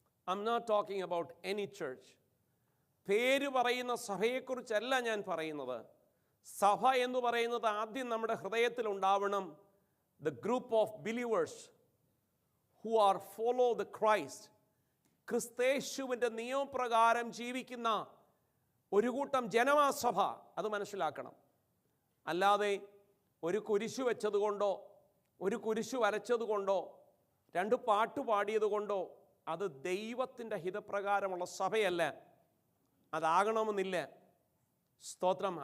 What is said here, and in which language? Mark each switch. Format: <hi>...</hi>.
<en>I'm not talking about any church.</en> <ml>പേര് പറയുന്ന സഭയെക്കുറിച്ചല്ല ഞാൻ പറയുന്നത്. സഭ എന്ന് പറയുന്നത് ആദ്യം നമ്മുടെ ഹൃദയത്തിൽ ഉണ്ടാവണം.</ml> <en>The group of believers who are follow the Christ.</en> <ml>ക്രിസ്തേശുവിൻ്റെ നിയമപ്രകാരം ജീവിക്കുന്ന ഒരു കൂട്ടം ജനമാസഭ. അത് മനസ്സിലാക്കണം. അല്ലാതെ ഒരു കുരിശു വെച്ചതുകൊണ്ടോ, ഒരു കുരിശു വരച്ചതുകൊണ്ടോ, 2 പാട്ട് പാടിയതുകൊണ്ടോ അത് ദൈവത്തിൻ്റെ ഹിതപ്രകാരമുള്ള സഭയല്ല. അതാകണമെന്നില്ല. സ്തോത്രം.</ml>